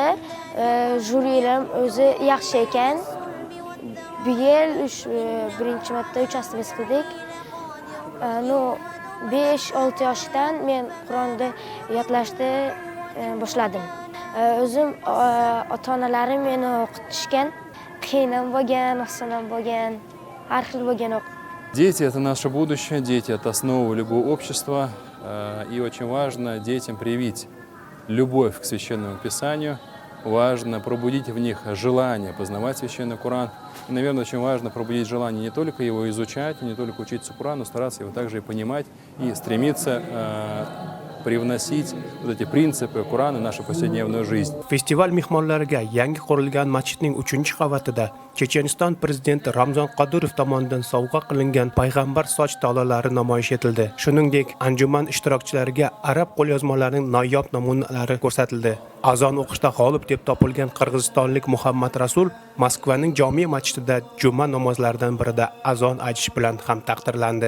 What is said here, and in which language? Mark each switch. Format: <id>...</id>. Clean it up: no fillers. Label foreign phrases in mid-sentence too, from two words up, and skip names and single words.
<uz>Jurilarim o'zi yaxshi ekan. Bu yil birinchi marta uchastkamiz qildik. 5-6 yoshdan men Qur'onni yodlashni boshladim. O'zim ota-onalarim meni o'qitishgan. Qiyin ham bo'lgan, oson ham bo'lgan, har xil bo'lgan.</uz> <ru>Дети – это наше будущее, дети – это основа любого общества. И очень важно детям привить любовь к Священному Писанию. Важно пробудить в них желание познавать Священный Коран. И, наверное, очень важно пробудить желание не только его изучать, не только учиться Корану, но стараться его также и понимать и стремиться привносить вот эти принципы Корана в нашу повседневную жизнь.</ru> <uz>Festival mehmonlariga yangi qurilgan masjidning 3-qavatida Checheniston prezidenti Ramzon Qodirov tomonidan sovg'a qilingan payg'ambar soch tolalari namoyish etildi. Shuningdek, anjuman ishtirokchilariga arab qo'lyozmalarining noyob namunalari ko'rsatildi. Azon o'qishda g'olib deb topilgan qirg'izistonlik Muhammad Rasul Moskvaning Jome masjidida juma namozlaridan birida azon aytish bilan ham taqdirlandi.</uz>